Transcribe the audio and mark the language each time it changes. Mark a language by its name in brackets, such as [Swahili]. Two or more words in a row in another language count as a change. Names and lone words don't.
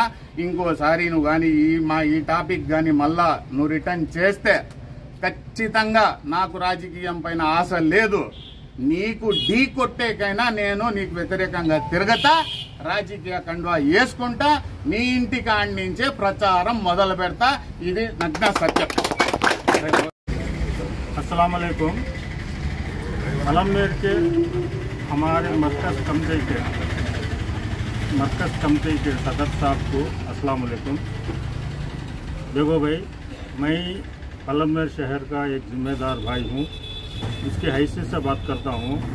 [Telugu] ఇంకోసారి నువ్వు కానీ ఈ టాపిక్ కానీ మళ్ళా నువ్వు రిటర్న్ చేస్తే ఖచ్చితంగా నాకు రాజకీయం పైన ఆశ లేదు. నీకు ఢీ కొట్టేకైనా నేను నీకు వ్యతిరేకంగా తిరగతా, రాజకీయ కండువా వేసుకుంటా, నీ ఇంటి కాడి నుంచే ప్రచారం మొదలు పెడతా. ఇది నగ్న సత్యం. [Arabic] السلام عليكم. [Hindi] पलमनेर के हमारे मरकज़ कमेटी के सदर साहब को [Arabic] السلام عليكم. [Hindi] देखो भाई, मैं पलमनेर शहर का एक जिम्मेदार भाई हूँ, इसकी हैसियत से बात करता हूँ।